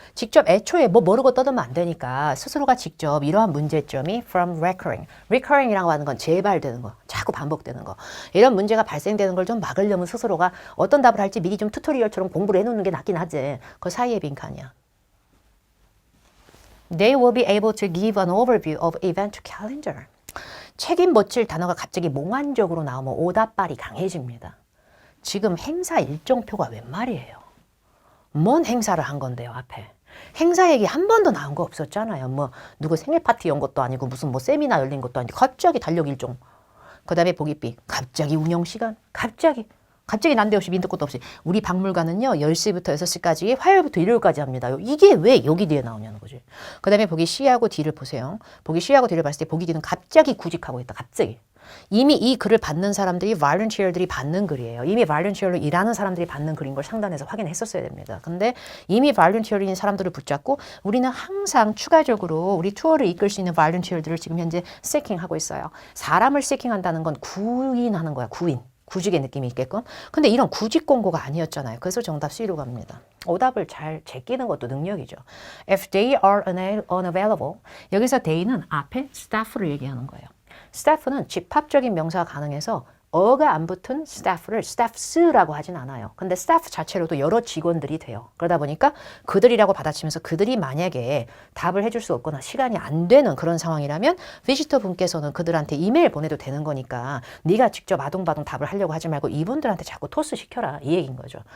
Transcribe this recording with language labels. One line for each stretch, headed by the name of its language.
Korean: 직접 애초에 모르고 떠들면 안 되니까 스스로가 직접 이러한 문제점이 from recurring. recurring이라고 하는 건 재발되는 거. 자꾸 반복되는 거. 이런 문제가 발생되는 걸 좀 막으려면 스스로가 어떤 답을 할지 미리 좀 튜토리얼처럼 공부를 해놓는 게 낫긴 하지. 그 사이에 빈칸이야.
English: They will be able to give an overview of event calendar.
Korean: 책임 묻힐 단어가 갑자기 몽환적으로 나오면 오답발이 강해집니다. 지금 행사 일정표가 웬 말이에요? 뭔 행사를 한 건데요, 앞에? 행사 얘기 한 번도 나온 거 없었잖아요. 누구 생일 파티 연 것도 아니고 무슨 세미나 열린 것도 아니고 갑자기 달력 일정. 그 다음에 보기 B. 갑자기 운영 시간. 갑자기 난데없이 민트 것도 없이. 우리 박물관은요, 10시부터 6시까지 화요일부터 일요일까지 합니다. 이게 왜 여기 뒤에 나오냐는 거지. 그 다음에 보기 C하고 D를 보세요. 보기 C하고 D를 봤을 때 보기 D는 갑자기 구직하고 있다. 갑자기. 이미 이 글을 받는 사람들이 volunteer들이 받는 글이에요. 이미 volunteer로 일하는 사람들이 받는 글인 걸 상단에서 확인했었어야 됩니다. 근데 이미 volunteer인 사람들을 붙잡고 우리는 항상 추가적으로 우리 투어를 이끌 수 있는 volunteer들을 지금 현재 seeking하고 있어요. 사람을 seeking한다는 건 구인하는 거야. 구직의 느낌이 있게끔. 근데 이런 구직 공고가 아니었잖아요. 그래서 정답 C로 갑니다. 오답을 잘 제끼는 것도 능력이죠.
English: If they are unavailable.
Korean: 여기서 they는 앞에 staff를 얘기하는 거예요. staff는 집합적인 명사가 가능해서 어가 안 붙은 staff를 staffs라고 하진 않아요. 근데 staff 자체로도 여러 직원들이 돼요. 그러다 보니까 그들이라고 받아치면서 그들이 만약에 답을 해줄 수 없거나 시간이 안 되는 그런 상황이라면 비지터 분께서는 그들한테 이메일 보내도 되는 거니까 네가 직접 아동바동 답을 하려고 하지 말고 이분들한테 자꾸 토스 시켜라 이 얘기인 거죠.